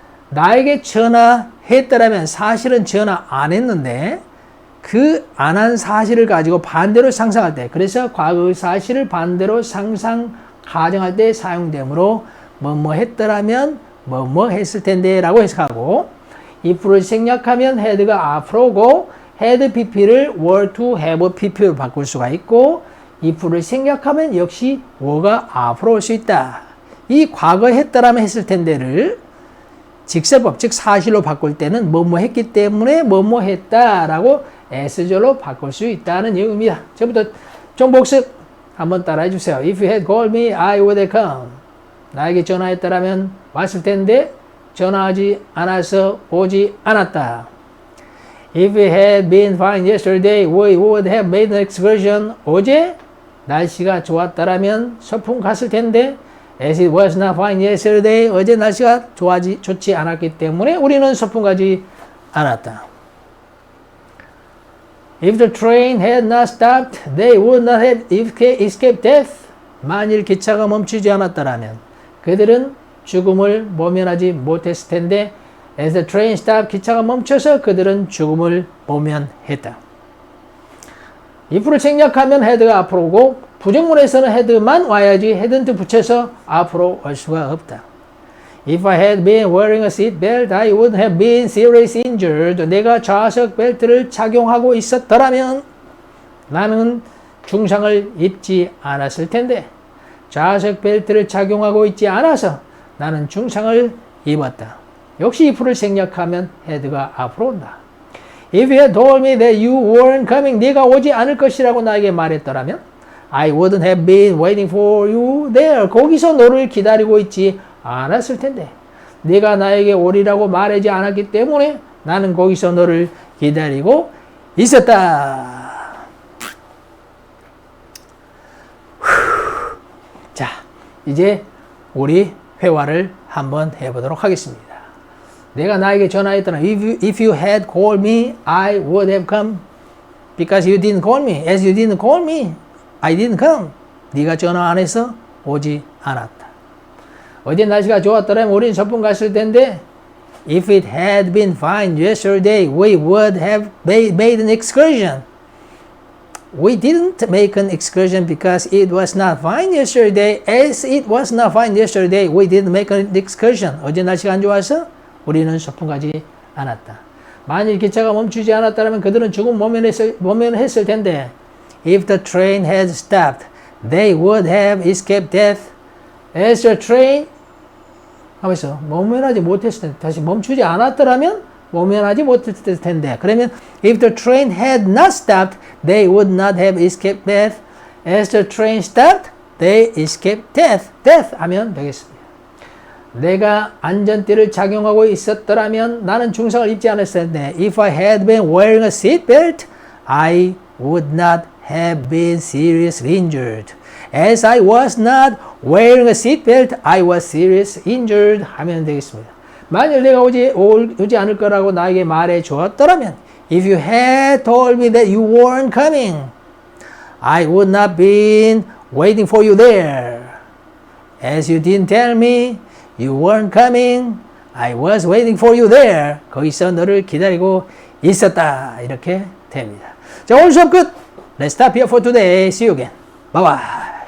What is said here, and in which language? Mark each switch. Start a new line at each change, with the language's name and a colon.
Korean: 나에게 전화했더라면 사실은 전화 안 했는데 그 안 한 사실을 가지고 반대로 상상할 때, 그래서 과거의 사실을 반대로 가정할 때 사용되므로 뭐뭐 했더라면 뭐뭐 했을 텐데 라고 해석하고, if를 생략하면 had가 앞으로고 had pp를 were to have pp로 바꿀 수가 있고, if를 생략하면 역시 were가 앞으로 올 수 있다. 이 과거 했더라면 했을 텐데를 직설법, 즉 사실로 바꿀 때는 뭐뭐 했기 때문에 뭐뭐 했다라고 S절로 바꿀 수 있다는 의미입니다. 처음부터 좀 복습 한번 따라해 주세요.
English: If you had called me, I would have come.
Korean: 나에게 전화했더라면 왔을 텐데 전화하지 않아서 오지 않았다.
English: If it had been fine yesterday, we would have made an excursion.
Korean: 어제 날씨가 좋았더라면 소풍 갔을 텐데
English: as it was not fine yesterday,
Korean: 어제 날씨가 좋지 않았기 때문에 우리는 소풍 가지 않았다.
English: If the train had not stopped, they would not have escaped death.
Korean: 만일 기차가 멈추지 않았더라면 그들은 죽음을 모면하지 못했을 텐데
English: as the train stopped,
Korean: 기차가 멈춰서 그들은 죽음을 모면했다. if를 생략하면 had가 앞으로 오고 부정문에서는 had만 와야지 hadn't 붙여서 앞으로 올 수가 없다.
English: If I had been wearing a seatbelt, I would have been seriously injured.
Korean: 내가 좌석 벨트를 착용하고 있었더라면 나는 중상을 입지 않았을 텐데 좌석 벨트를 착용하고 있지 않아서 나는 중상을 입었다. 역시 if를 생략하면 had가 앞으로 온다.
English: If you had told me that you weren't coming,
Korean: 네가 오지 않을 것이라고 나에게 말했더라면
English: I wouldn't have been waiting for you there.
Korean: 거기서 너를 기다리고 있지 않았을 텐데 네가 나에게 오리라고 말하지 않았기 때문에 나는 거기서 너를 기다리고 있었다. 자, 이제 우리 회화를 한번 해보도록 하겠습니다. 내가 나에게 전화했더라.
English: If you had called me, I would have come. Because you didn't call me. As you didn't call me, I didn't come.
Korean: 네가 전화 안 해서 오지 않았다. 어제 날씨가 좋았더라면 우린 소풍 갔을 텐데
English: If it had been fine yesterday, we would have made an excursion. We didn't make an excursion because it was not fine yesterday. As it was not fine yesterday, we didn't make an excursion.
Korean: 어제 날씨가 안 좋아서 우리는 소풍 가지 않았다. 만일 기차가 멈추지 않았다면 그들은 죽음 모면했을 텐데
English: If the train had stopped, they would have escaped death. As the train
Korean: 하면서 모면하지 못했을 텐데 다시 멈추지 않았더라면 모면하지 못했을 텐데 그러면
English: If the train had not stopped, they would not have escaped death. As the train stopped, they escaped death.
Korean: Death 하면 되겠습니다. 내가 안전띠를 착용하고 있었더라면 나는 중상을 입지 않았을 텐데
English: If I had been wearing a seatbelt, I would not have been seriously injured. As I was not wearing a seatbelt, I was seriously injured
Korean: 하면 되겠습니다. 만일 내가 오지 않을 거라고 나에게 말해 주었더라면
English: If you had told me that you weren't coming, I would not been waiting for you there. As you didn't tell me you weren't coming, I was waiting for you there.
Korean: 거기서 너를 기다리고 있었다. 이렇게 됩니다. 자, 오늘 수업 끝.
English: Let's stop here for today. See you again. Bye bye.